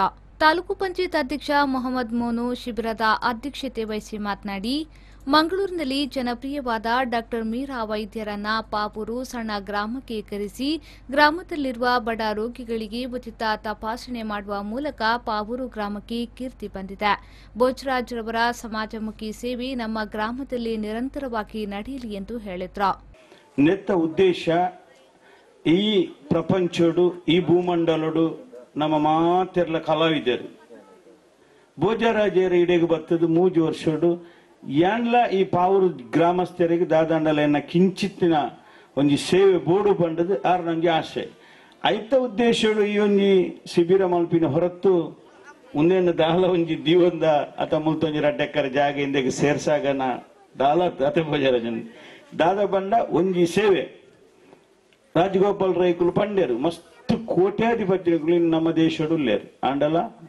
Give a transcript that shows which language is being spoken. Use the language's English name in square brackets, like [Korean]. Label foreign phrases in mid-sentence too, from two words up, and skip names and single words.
[Kannada] ತಾಲೂಕು ಪಂಚಾಯತ್ ಅಧ್ಯಕ್ಷ ಮೊಹಮ್ಮದ್ ಮೋನು ಶಿಬಿರದ ಅಧ್ಯಕ್ಷತೆ ವಹಿಸಿ ಮಾತನಾಡಿ, ಮಂಗಳೂರಿನಲ್ಲಿ ಜನಪ್ರಿಯವಾದ ಡಾಕ್ಟರ್ ಮೀರಾ ವೈದ್ಯರನ್ನ ಪಾವೂರು ಸಣ್ಣ ಗ್ರಾಮಕ್ಕೆ ಕರೆಸಿ ಗ್ರಾಮದಲ್ಲಿರುವ ಬಡ ರೋಗಿಗಳಿಗೆ ಉಚಿತ ತಪಾಸಣೆ ಮಾಡುವ ಮೂಲಕ ಪಾವೂರು ಗ್ರಾಮಕ್ಕೆ ಕೀರ್ತಿ ಬಂದಿದೆ. ಭೋಜರಾಜ್ ರವರ ಸಮಾಜಮುಖಿ ಸೇವೆ ನಮ್ಮ ಗ್ರಾಮದಲ್ಲಿ ನಿರಂತರವಾಗಿ ನಡೆಯಲಿ ಎಂದು ಹೇಳಿದರು. [Tulu] ನೆತ್ತ ಉದ್ದೇಶ ಈ ಪ್ರಪಂಚಡು ಈ ಭೂಮಂಡಲಡು ನಮ್ಮ ಮಾತೆರ್ಲ ಕಲಾವಿದರು ಭೋಜರಾಜರ ಇಡೆಗೆ ಬರ್ತದ 3 ವರ್ಷಡು ಯಾನ್ಲ ಈ ಪಾವೂರು ಗ್ರಾಮಸ್ಥರಿಗೆ ದಾದಂಡಲ ಕಿಂಚಿತ್ತಿನ ಒಂಜಿ ಸೇವೆ ಬೋಡು ಬಂಡದು ಆರ್ ನಂಗೆ ಆಸೆ ಐತ ಉದ್ದೇಶಡು ಈ ಒಂಜಿ ಶಿಬಿರ ಮಲ್ಪಿನ ಹೊರತು ಮುಂದೇನು ದಾಲ ಒಂಜಿ ದೀವಂದ ಅತ ಮುಲ್ತೊಂಜಿ 2 ಎಕರೆ ಜಾಗ ಇಂದೆಗೆ ಸೇರ್ಸಾಗನ ದಾಲ ಅತ ಭೋಜರಾಜನ್ ದಾದ ಬಂಡ ಒಂಜಿ ಸೇವೆ ರಾಜಗೋಪಾಲ್ ರೈಕುಲು ಪಂಡೇರು ಮಸ್ತ್ ಕೋಟ್ಯಾಧಿಪತಿಗಳು ನಮ್ಮ ದೇಶಡುಲ್ಲೇರು ಆಂಡಲ